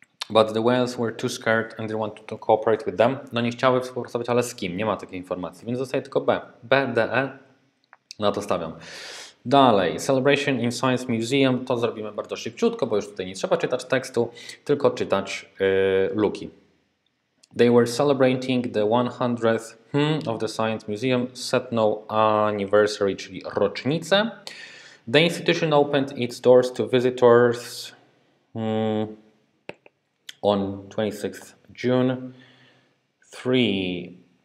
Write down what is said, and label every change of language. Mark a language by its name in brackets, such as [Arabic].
[English] But the whales were too scared and didn't want to cooperate with them. [Polish] No nie chciały współpracować, ale z kim? Nie ma takiej informacji, więc zostaje tylko B. B, D, E. Na to stawiam. Dalej, Celebration in Science Museum, to zrobimy bardzo szybciutko, bo już tutaj nie trzeba czytać tekstu, tylko czytać luki. [English] They were celebrating the 100th of the Science Museum [Polish] setno [English] anniversary, [Polish] czyli rocznicę. [English] The institution opened its doors to visitors on 26th June. 3.